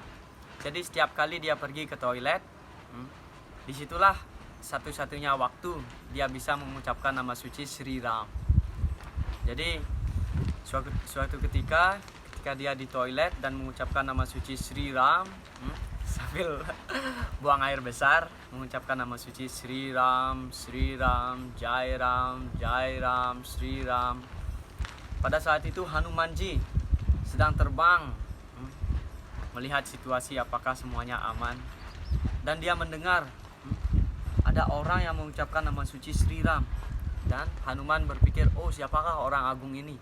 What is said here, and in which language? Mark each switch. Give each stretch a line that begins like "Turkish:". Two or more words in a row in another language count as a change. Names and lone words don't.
Indonesian: Jadi setiap kali dia pergi ke toilet, disitulah satu-satunya waktu dia bisa mengucapkan nama suci Sri Ram. Jadi suatu ketika dia di toilet dan mengucapkan nama suci Sri Ram, sambil buang air besar mengucapkan nama suci Sri Ram, Sri Ram, Jai Ram, Jai Ram, Sri Ram. Pada saat itu Hanumanji sedang terbang melihat situasi apakah semuanya aman, dan dia mendengar ada orang yang mengucapkan nama suci Sri Ram. Dan Hanuman berpikir, "Oh, siapakah orang agung ini?